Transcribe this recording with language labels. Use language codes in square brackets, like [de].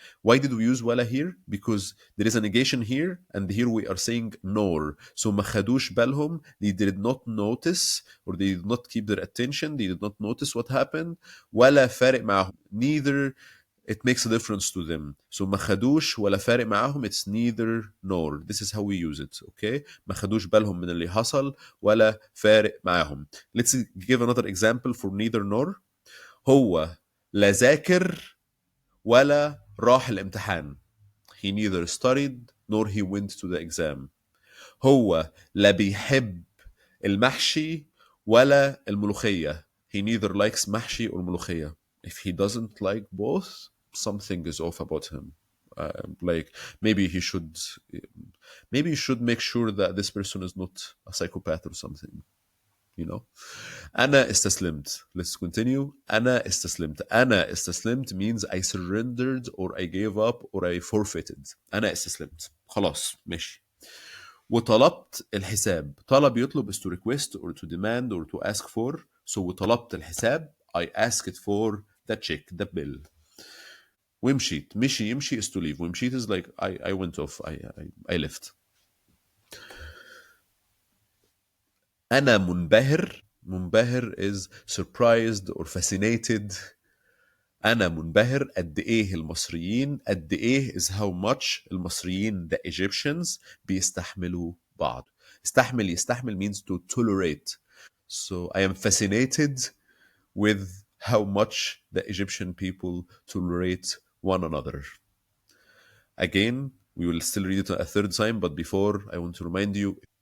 [en] Why did we use ولا here? Because there is a negation here and here we are saying nor. So [ar] ما خدوش بالهم, [en] they did not notice or they did not keep their attention, they did not notice what happened. [ar] ولا فارق معاهم. [en] Neither it makes a difference to them. So [ar] ما خدوش ولا فارق معاهم [en] it's neither nor. This is how we use it. Okay? [ar] ما خدوش بالهم من اللي حصل ولا فارق معاهم. [en] Let's give another example for neither nor. [ar] هو لا ذاكر ولا راح الامتحان. [en] He neither studied nor he went to the exam. [ar] هو لا بيحب المحشي ولا الملوخية. [en] He neither likes محشي or ملوخية. If he doesn't like both, something is off about him. Like maybe he should make sure that this person is not a psychopath or something. You know. [ar] أنا استسلمت. [en] Let's continue. أنا استسلمت. [ar] أنا استسلمت [en] means I surrendered or I gave up or I forfeited. [ar] أنا استسلمت. خلاص ماشي. وطلبت الحساب. طلب يطلب [en] is to request or to demand or to ask for. So [ar] وطلبت الحساب [en] I asked for the check, the bill. [ar] ومشيت. [en] يمشي is to leave. ومشيت is like I went off. I left. [ar] أنا منبهر [en] is surprised or fascinated. [ar] أنا منبهر قد إيه المصريين قد إيه [en] is how much [ar] المصريين [en] the Egyptians [ar] بيستحملوا بعض. [en] يستحمل means to tolerate. So I am fascinated with how much the Egyptian people tolerate one another. Again, we will still read it a third time, but before I want to remind you